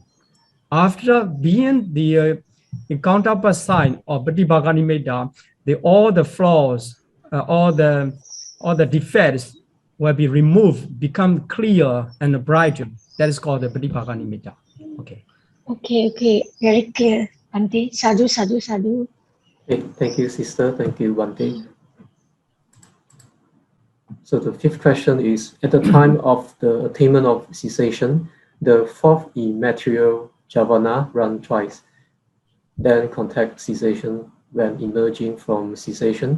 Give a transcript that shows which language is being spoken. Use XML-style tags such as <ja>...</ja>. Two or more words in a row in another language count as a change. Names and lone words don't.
<en>After being the counterpart sign of</en> <pi>Pratibhaga nimitta,</pi> <en>all the flaws, all the defects will be removed, become clear and brighter. That is called the</en> <pi>Pratibhaga nimitta.</pi> <en>Okay. Okay. Very clear.</en> <pi>Bhante, sadhu, sadhu, sadhu.</pi> <en>Okay, thank you, sister. Thank you, Bhante. So the fifth question is, at the time of the attainment of cessation, the fourth immaterial jhavana run twice, then contact cessation when emerging from cessation.</en>